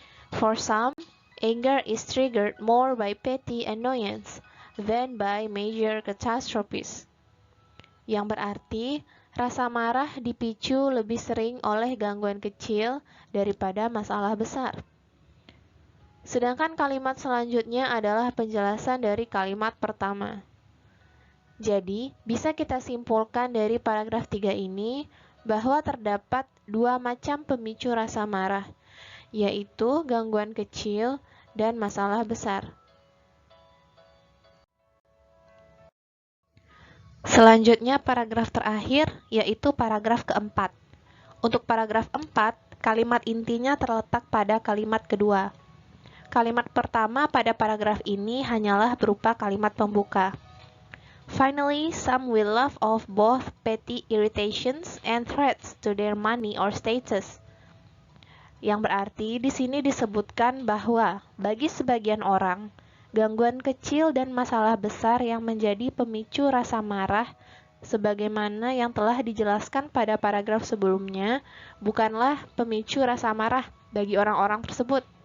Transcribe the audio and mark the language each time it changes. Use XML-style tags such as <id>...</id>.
<en>For some, anger is triggered more by petty annoyance than by major catastrophes.</en> <id>Yang berarti, rasa marah dipicu lebih sering oleh gangguan kecil daripada masalah besar. Sedangkan kalimat selanjutnya adalah penjelasan dari kalimat pertama. Jadi, bisa kita simpulkan dari paragraf 3 ini bahwa terdapat dua macam pemicu rasa marah, yaitu gangguan kecil dan masalah besar. Selanjutnya paragraf terakhir, yaitu paragraf keempat. Untuk paragraf 4, kalimat intinya terletak pada kalimat kedua. Kalimat pertama pada paragraf ini hanyalah berupa kalimat pembuka.</id> <en>Finally, some will laugh off both petty irritations and threats to their money or status.</en> <id>Yang berarti di sini disebutkan bahwa bagi sebagian orang, gangguan kecil dan masalah besar yang menjadi pemicu rasa marah, sebagaimana yang telah dijelaskan pada paragraf sebelumnya, bukanlah pemicu rasa marah bagi orang-orang tersebut.</id>